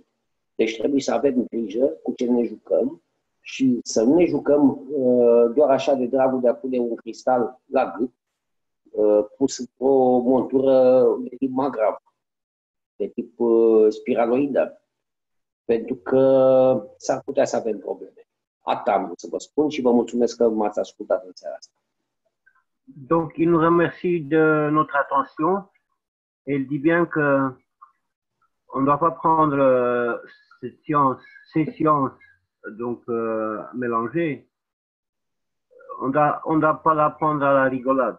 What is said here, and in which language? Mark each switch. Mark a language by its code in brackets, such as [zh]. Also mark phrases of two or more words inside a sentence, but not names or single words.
[ro] Deci trebuie să avem grijă cu ce ne jucăm și să nu ne jucăm doar așa de dragul de a pune un cristal la gât pus într-o montură de tip Maghreb, de tip spiraloidă, pentru că s-ar putea să avem probleme. Atât am vrut să vă spun și vă mulțumesc că m-ați ascultat în seara asta. [fr] Donc, il nous remercie de notre attention et il dit bien que on ne doit pas prendre ces sciences donc mélangées. On doit pas la prendre à la rigolade.